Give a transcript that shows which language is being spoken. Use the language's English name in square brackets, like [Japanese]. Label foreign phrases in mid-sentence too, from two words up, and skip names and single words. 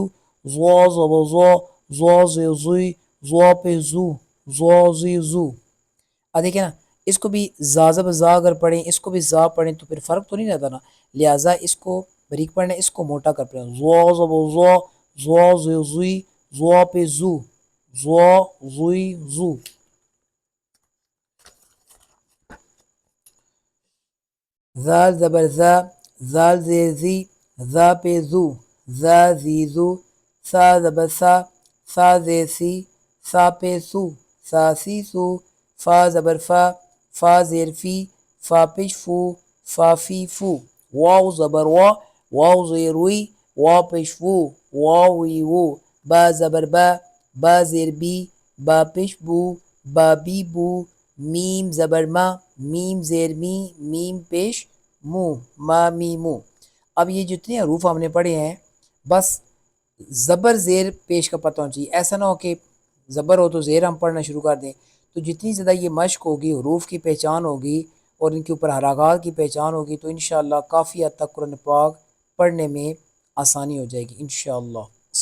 [Urdu] زوا زبر زوا، زوا زیر زوی، زوا پہ زو، زوا زی زو۔ اب دیکھیں نا، اس کو بھی زا زبر زا اگر پڑھیں، اس کو بھی زا پڑھیں تو پھر فرق تو نہیں رہتا نا، لہٰذا اس کو بریک پڑھنا ہے، اس کو موٹا کر پڑھیں۔ زوا زبر زوا، زوا زیر زوی، زوا پہ زو، زوا زوی زو۔ ذال زبر ذا، ذال زیر زی، ذا پہ زو، ذا زی زو۔ سا زبر سا، سا زیر سی، سا پہ سو، سا سی سو۔ فا زبر فا، فا زیر فی، فا پیش فو، فا فی فو۔ واو زبر وا، واو زیر وی، وا پیش وو، وا وی وو۔ با زبر با، با زیر بی، با پیش بو، با بی بو۔ میم زبر ما، میم زیر می، میم پیش مو، ما می مو۔ اب یہ جتنے حروف ہم نے پڑھے ہیں بس زبر زیر پیش کا پتہ ہونا چاہیے، ایسا نہ ہو کہ زبر ہو تو زیر ہم پڑھنا شروع کر دیں۔ تو جتنی زیادہ یہ مشق ہوگی، حروف کی پہچان ہوگی اور ان کے اوپر حرکات کی پہچان ہوگی تو انشاءاللہ کافی حد تک قرآن پاک پڑھنے میں آسانی ہو جائے گی انشاءاللہ۔